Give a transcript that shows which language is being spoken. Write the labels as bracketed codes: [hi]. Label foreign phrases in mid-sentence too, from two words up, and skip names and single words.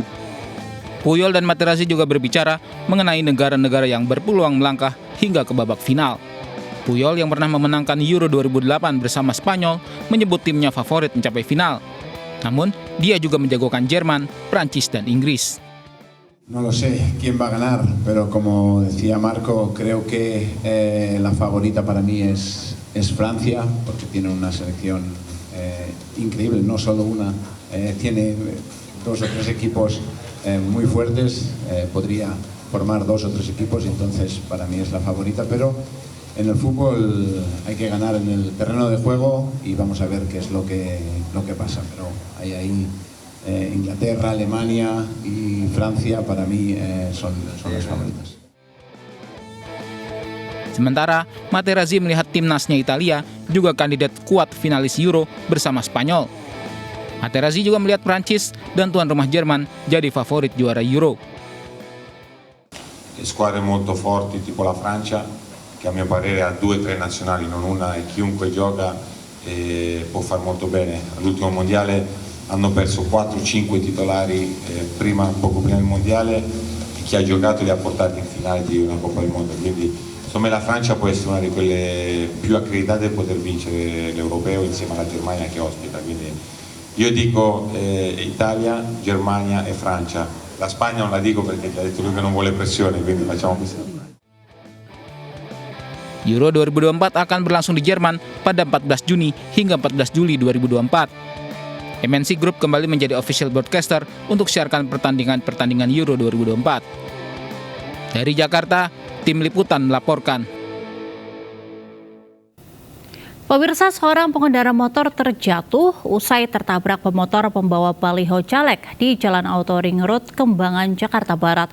[id] Puyol dan Materazzi juga berbicara mengenai negara-negara yang berpeluang melangkah hingga ke babak final. Puyol yang pernah memenangkan Euro 2008 bersama Spanyol menyebut timnya favorit mencapai final. Namun, dia juga menjagokan Jerman, Prancis, dan Inggris. [es] No lo sé quién va a ganar, pero como decía Marco, creo que la favorita para mí es Francia, porque tiene una selección increíble, no solo una, tiene 2 o 3 equipos muy fuertes, podría formar 2 o 3 equipos, entonces para mí es la favorita, pero en el fútbol hay que ganar en el terreno de juego y vamos a ver qué es lo que pasa. Pero hay ahí Inglaterra, Alemania y Francia para mí son las favoritas. [id] Sementara, Materazzi melihat timnasnya Italia juga kandidat kuat finalis Euro bersama Spanyol. Materazzi juga melihat Prancis dan tuan rumah Jerman jadi favorit juara Euro. [it] Squadre molto forti tipo la Francia, che a mio parere ha 2 o 3 nazionali, non una, e chiunque gioca può far molto bene. All'ultimo mondiale hanno perso 4-5 titolari poco prima del mondiale, e chi ha giocato li ha portati in finale di una Coppa del Mondo. Quindi insomma la Francia può essere una di quelle più accreditate a poter vincere l'Europeo insieme alla Germania che ospita. Quindi io dico Italia, Germania e Francia. La Spagna non la dico perché ha detto lui che non vuole pressione, quindi facciamo così. [id] Euro 2024 akan berlangsung di Jerman pada 14 Juni hingga 14 Juli 2024. MNC Group kembali menjadi [en] official broadcaster [id] untuk siarkan pertandingan Euro 2024. Dari Jakarta, tim liputan melaporkan. Pemirsa, seorang pengendara motor terjatuh usai tertabrak pemotor pembawa baliho caleg di Jalan Auto Ring Road, Kembangan, Jakarta Barat.